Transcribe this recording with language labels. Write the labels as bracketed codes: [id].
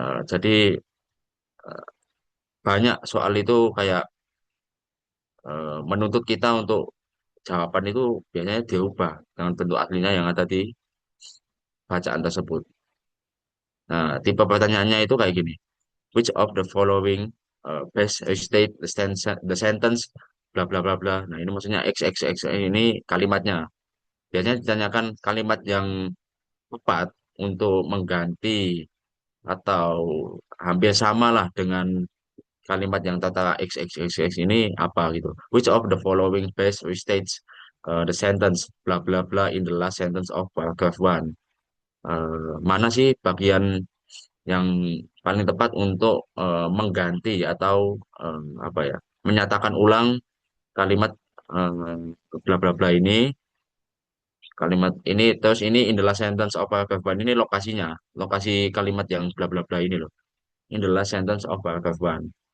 [id] Jadi banyak soal itu kayak menuntut kita untuk jawaban itu biasanya diubah dengan bentuk aslinya yang ada di bacaan tersebut. Nah, tipe pertanyaannya itu kayak gini. [en] Which of the following best restate the sentence bla bla bla bla. [id] Nah, ini maksudnya XXX ini kalimatnya. Biasanya ditanyakan kalimat yang tepat untuk mengganti atau hampir sama lah dengan kalimat yang tertera XXXX ini apa gitu. [en] Which of the following best restates the sentence bla bla bla in the last sentence of paragraph one. [id] Mana sih bagian yang paling tepat untuk mengganti atau apa ya menyatakan ulang kalimat bla bla bla ini kalimat ini terus ini [en] in the last sentence of paragraph one [id] ini lokasinya lokasi kalimat yang bla bla bla ini loh in the last sentence of paragraph one.